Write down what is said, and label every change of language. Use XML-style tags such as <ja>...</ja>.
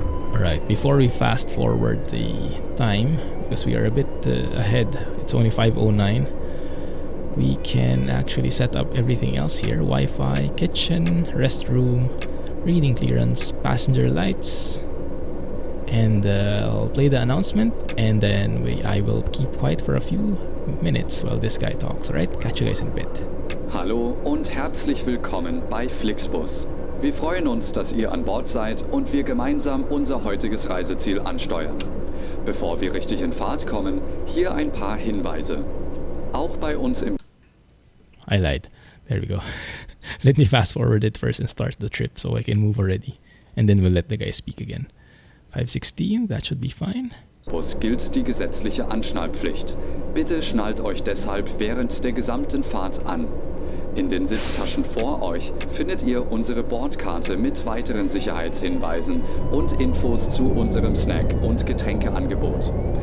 <en>Alright, before we fast forward the time, because we are a bit ahead, it's only 5:09, we can actually set up everything else here. Wi-Fi, kitchen, restroom, reading clearance, passenger lights, and I'll play the announcement, and then I will keep quiet for a few minutes while this guy talks. Alright, catch you guys in a bit.</en> <de>Hallo und herzlich willkommen bei Flixbus. Wir freuen uns, dass ihr an Bord seid und wir gemeinsam unser heutiges Reiseziel ansteuern. Bevor wir richtig in Fahrt kommen, hier ein paar Hinweise. Auch bei uns im</de> <en>I lied. There we go. Let me fast forward it first and start the trip so I can move already. And then we'll let the guy speak again. 5:16, that should be fine.</en> <de>Bus gilt die gesetzliche Anschnallpflicht. Bitte schnallt euch deshalb während der gesamten Fahrt an. In den Sitztaschen vor euch findet ihr unsere Bordkarte mit weiteren Sicherheitshinweisen und Infos zu unserem Snack- und Getränkeangebot.</de>